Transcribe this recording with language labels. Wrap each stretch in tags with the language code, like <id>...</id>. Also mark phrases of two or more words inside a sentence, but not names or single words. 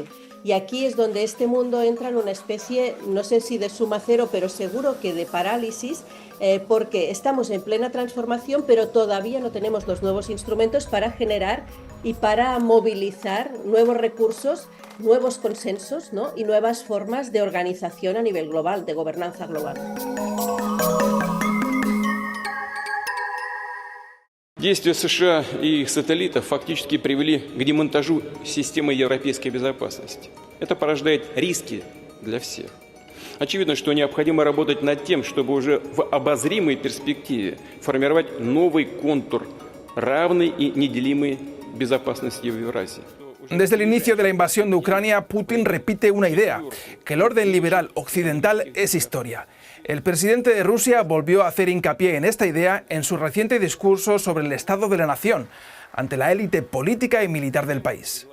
<es>Y aquí es donde este mundo entra en una especie, no sé si de suma cero, pero seguro que de parálisis, porque estamos en plena transformación, pero todavía no tenemos los nuevos instrumentos para generar y para movilizar nuevos recursos, nuevos consensos, ¿no? Y nuevas formas de organización a nivel global, de gobernanza global.</es> <ru>Действия США и их сателлитов фактически привели к демонтажу системы европейской безопасности. Это порождает риски для всех. Очевидно, что необходимо работать над тем, чтобы уже в обозримой перспективе формировать новый контур равной и неделимой безопасности в Евразии.</ru> <es>Desde el inicio de la invasión de Ucrania, Putin repite una idea, que el orden liberal occidental es historia. El presidente de Rusia volvió a hacer hincapié en esta idea en su reciente discurso sobre el estado de la nación, ante la élite política y militar del país.</es>